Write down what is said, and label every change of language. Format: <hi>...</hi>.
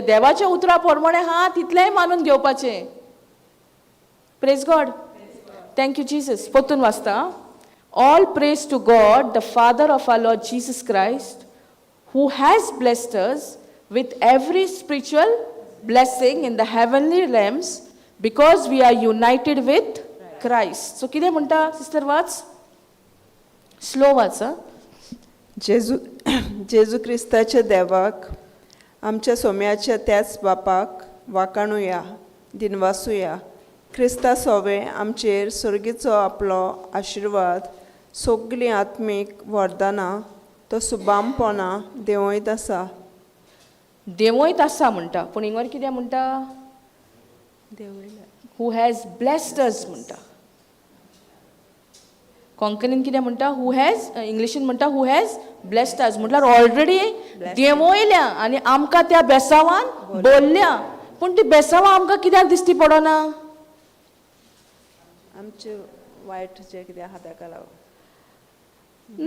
<kok>देवाच्या उतरा प्रमाणे आहा तितलेंय मानून घेवपाचें.</kok> <en>Praise God. Thank you Jesus.</en> <kok>पोतून वाचता.</kok> <en>All praise to God the Father of our Lord Jesus Christ who has blessed us with every spiritual blessing in the heavenly realms because we are united with Christ.</en> <kok>So कितें म्हणटा sister? Watch. Slow watch. जेजू क्रिस्ताच्या देवाक आमच्या सोम्याच्या त्याच बापाक वाखाणुया, दिनवासुया. क्रिस्ता सोवे आमचेर सर्गीचो आपलो आशिर्वाद, सगळीं आत्मीक वरदानां तो सुबामपणां देंवयत आसा. देंवयत आसा म्हणटा पूण हिंगर कितें म्हणटा?</kok> <en>who has blessed us</en> <kok>म्हणटा. कोंकणीन कितें म्हणटा?</kok> <en>Who has.</en> <kok>इंग्लिशीन म्हणटा</kok> <en>Who has blessed us.</en> <kok>म्हटल्यार ऑलरेडी देंवयल्या आनी आमकां त्या बेसांवान बोल्ल्या. पूण ती बेसांवां आमकां कित्याक दिश्टी पडना? आमचे वायट जे कितें आहा ताका लागून</kok>